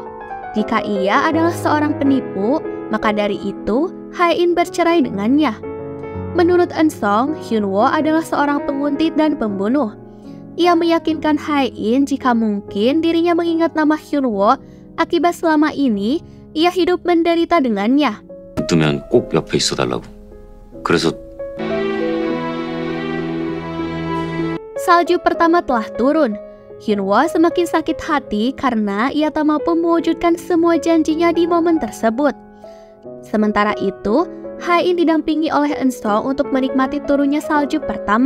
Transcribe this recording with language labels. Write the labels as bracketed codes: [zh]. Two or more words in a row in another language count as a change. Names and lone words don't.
[id] Jika ia adalah seorang penipu, maka dari itu Hae-in bercerai dengannya. Menurut Eun-sung, Hyun-woo adalah seorang penguntit dan pembunuh. Ia meyakinkan Hae-in jika mungkin dirinya mengingat nama Hyun-woo akibat selama ini ia hidup menderita dengannya. [ko] 뜨면 꼭 옆에 있어달라고. 그래서 [id] Salju pertama telah turun. Hyun-woo semakin sakit hati karena ia tak mampu mewujudkan semua janjinya di momen tersebut. Sementara itu, Hae-in didampingi oleh Eun-sung untuk menikmati turunnya salju pertama.